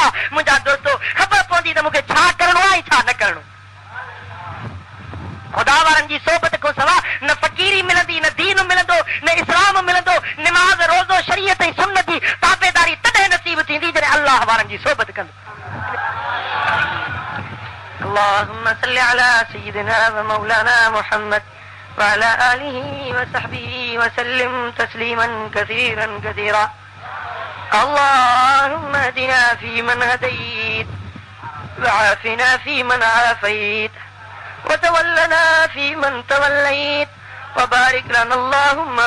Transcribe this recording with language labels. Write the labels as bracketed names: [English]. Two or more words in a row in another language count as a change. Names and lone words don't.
[Sindhi] मुंहिंजा दोस्तो ख़बर पवंदी त मूंखे छा करिणो आहे ऐं छा न करिणो। ख़ुदा वारनि जी सोबत खां सवाइ न फ़क़ीरी मिलंदी, न दीन मिलंदो, न इस्लाम मिलंदो। निमाज़ रोज़ो शरीयत ऐं सुन्नत जी ताबेदारी तॾहिं नसीब थींदी जॾहिं अल्लाह वारनि जी सोबत कंदो। [Arabic] اللهم صل على سيدنا ومولانا محمد وعلى آله وصحبه وسلم تسليما كثيرا كثيرا. اللهم اهدنا فيمن هديت وعافنا فيمن عافيت وتولنا فيمن توليت وبارك لنا اللهم